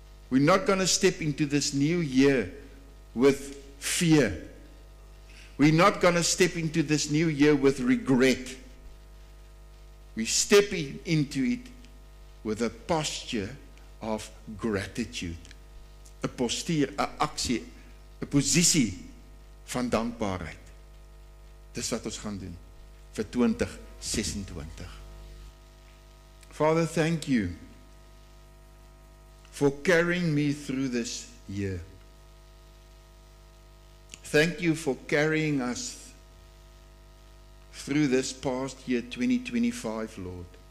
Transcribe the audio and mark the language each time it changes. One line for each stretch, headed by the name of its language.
English: We're not going to step into this new year with fear. We're not going to step into this new year with regret. We step into it with a posture of gratitude.
Afrikaans: 'n postuur, 'n aksie, 'n posisie van dankbaarheid. Dis wat ons gaan doen vir 2026.
English: Father, thank you for carrying me through this year. Thank you for carrying us through this past year, 2025, Lord.